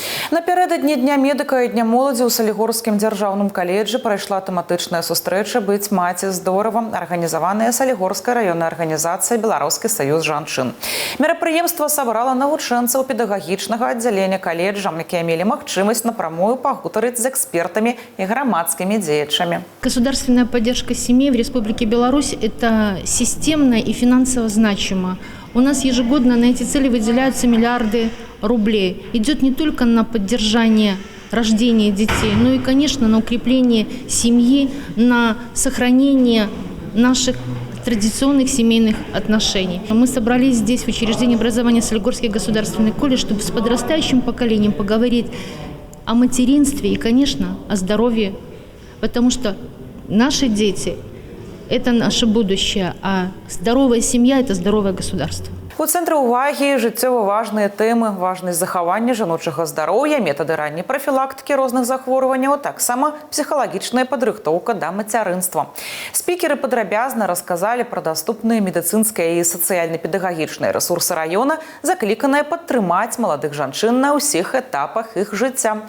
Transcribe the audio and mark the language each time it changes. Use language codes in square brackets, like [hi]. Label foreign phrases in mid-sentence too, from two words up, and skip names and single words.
[be] Напередадні Дня медика і Дня моладзі ў Салігорскім дзяржаўным каледжы прайшла тэматычная сустрэча «Быць маці здорава», арганізаваная Салігорскай раённай арганізацыяй «Беларускі саюз жанчын». Мерапрыемства сабрала навучэнцаў педагагічнага аддзялення каледжа, якія мелі магчымасць напрамую пагутарыць з экспертамі і грамадскімі дзеячамі. [ru] Государственная поддержка семей в Республике Беларусь – это системно и финансово значимо. У нас ежегодно на эти цели выделяются миллиарды рублей. Идет не только на поддержание рождения детей, но и, конечно, на укрепление семьи, на сохранение наших традиционных семейных отношений. Мы собрались здесь, в учреждении образования Солигорский государственный колледж, чтобы с подрастающим поколением поговорить о материнстве и, конечно, о здоровье. Потому что наши дети – это наше будущее, а здоровая семья – это здоровое государство. [be] У цэнтры ўвагі жыццёва важныя тэмы, важнасць захавання жаночага здароўя, метады ранняй прафілактыкі розных захворванняў, таксама псіхалагічная падрыхтоўка да мацярынства. Спікеры падрабязна расказалі пра даступныя медыцынскія і сацыяльна-педагагічныя рэсурсы раёна, закліканыя падтрымаць маладых жанчын на ўсіх этапах іх жыцця.